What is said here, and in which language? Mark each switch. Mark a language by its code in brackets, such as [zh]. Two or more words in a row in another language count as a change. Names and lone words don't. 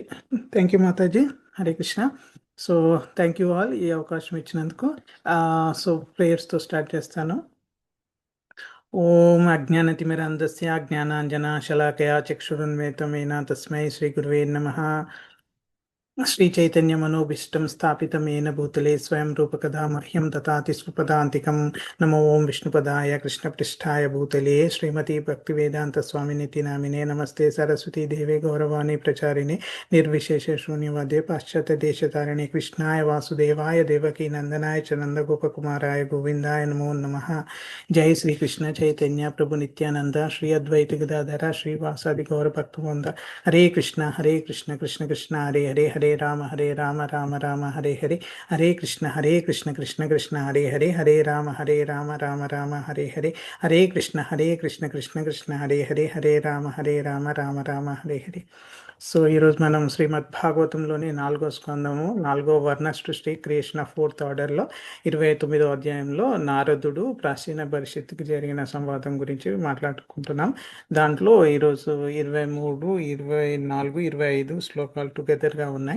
[en] thank you Mataji. Hare Krishna. So thank you all [te] ఈ అవకాశం ఇచ్చినందుకు. సో ప్రేయర్స్తో స్టార్ట్ చేస్తాను. [sa] ఓం అజ్ఞానతిమిరంధస్య జ్ఞానాంజనశలాకయా చక్షురున్మిలితం తస్మై శ్రీ గురువే నమః. శ్రీచైతన్యమనోభీష్టం స్థాపితం येन भूतले स्वयं रूपकदा मह्यं ददाति स्वपदान्तिकं. नमो ओं विष्णुपदाय कृष्णपृष्ठाय भूतले श्रीमती भक्तिवेदान्तस्वामिनिति नामिने. नमस्ते सरस्वती देवे गौरवाणी प्रचारिणे निर्विशेष शून्यवादे पाश्चात्यदेशतारिणे. कृष्णाय वासुदेवाय देवकी नंदनाय च नंदगोपकुमाराय गोविंदाय नमो नमः. जय श्री कृष्ण चैतन्य प्रभु नित्यानंद श्री अद्वैत गदाधर श्रीवासादि गौर भक्तवृंद. हरे कृष्ण कृष्ण कृष्ण हरे हरे हरे राम राम राम हरे हरे. हरे कृष्ण कृष्ण कृष्ण हरे हरे. हरे राम राम राम हरे हरे. हरे कृष्ण कृष्ण कृष्ण हरे हरे. हरे राम राम राम हरे हरे. [te] సో ఈరోజు మనం శ్రీమద్ భాగవతంలోని 4వ స్కందము 4వ వర్ణ సృష్టి [en] creation of 4th order [te] 29వ అధ్యాయంలో నారదుడు ప్రాచీన పరిషత్తుకి జరిగిన సంవాదం గురించి మాట్లాడుకుంటున్నాం. దాంట్లో ఈరోజు 23, 24, 25 శ్లోకాలు టుగెదర్గా ఉన్నాయి.